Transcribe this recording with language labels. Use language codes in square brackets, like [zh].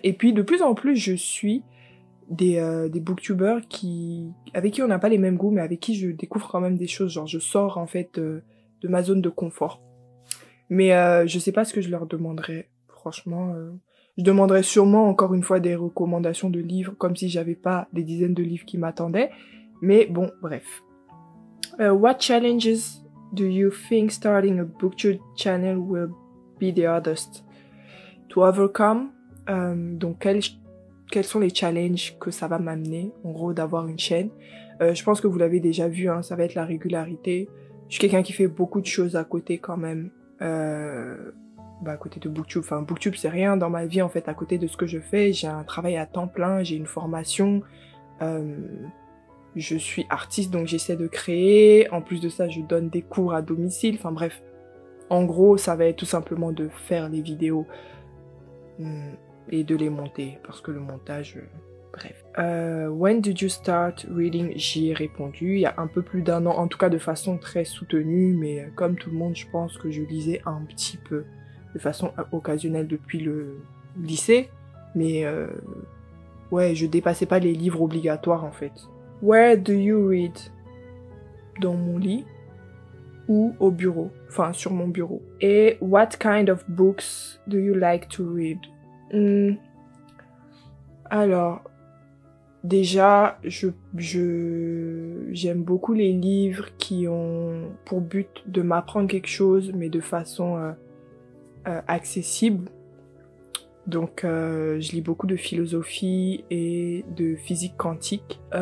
[fr] Et puis, de plus en plus, je suis des booktubers avec qui on n'a pas les mêmes goûts, mais avec qui je découvre quand même des choses. Genre, je sors, en fait, de ma zone de confort. Mais je sais pas ce que je leur demanderais. Franchement, je demanderais sûrement, encore une fois, des recommandations de livres, comme si j'avais pas des dizaines de livres qui m'attendaient. Mais bon, bref. [en] What challenges do you think starting a booktube channel will be the hardest to overcome? [fr] Donc, quels sont les challenges que ça va m'amener, en gros, d'avoir une chaîne? Je pense que vous l'avez déjà vu, hein, ça va être la régularité. Je suis quelqu'un qui fait beaucoup de choses à côté quand même. À côté de Booktube. Enfin, Booktube, c'est rien dans ma vie, en fait, à côté de ce que je fais. J'ai un travail à temps plein, j'ai une formation. Je suis artiste, donc j'essaie de créer. En plus de ça, je donne des cours à domicile. Enfin, bref. En gros, ça va être tout simplement de faire les vidéos et de les monter. Parce que le montage... Bref. [en] When did you start reading? [fr] J'y ai répondu il y a un peu plus d'1 an, en tout cas de façon très soutenue, mais comme tout le monde, je pense que je lisais un petit peu, de façon occasionnelle depuis le lycée, mais ouais, je dépassais pas les livres obligatoires en fait. [en] Where do you read? [fr] Dans mon lit ou au bureau, enfin sur mon bureau. [en] Et what kind of books do you like to read? [fr] Alors, déjà, j'aime beaucoup les livres qui ont pour but de m'apprendre quelque chose, mais de façon accessible. Donc, je lis beaucoup de philosophie et de physique quantique.